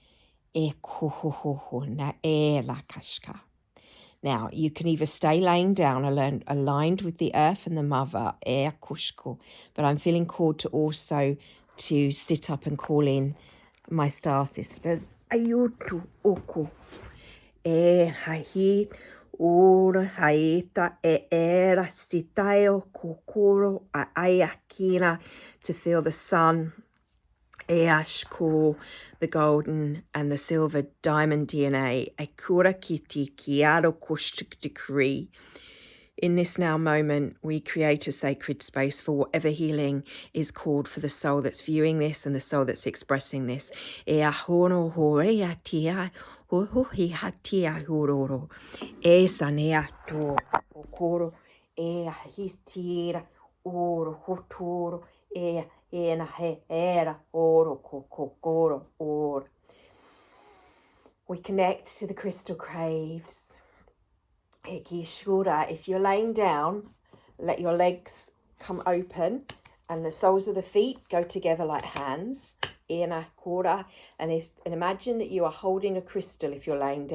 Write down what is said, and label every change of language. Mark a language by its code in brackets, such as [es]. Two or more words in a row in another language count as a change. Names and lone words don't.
[en] Now, you can either stay laying down aligned with the earth and the mother, but I'm feeling called to also to sit up and call in my star sisters. Ayutu oku e hahi ora haita e era sitayo kokoro ayakina, to feel the sun, Eashko, the golden and the silver diamond DNA, Akura Kiti Kiado Kushtik decree, In this now moment, we create a sacred space for whatever healing is called for the soul that's viewing this and the soul that's expressing this. E ahono ho e a tia ho ho hi ha tia hororo. E sanea to okoro e a hitira oro hotoro e na he era oro kokoro or. We connect to the crystal caves. If you're laying down, let your legs come open and the soles of the feet go together like hands. And imagine that you are holding a crystal if you're laying down.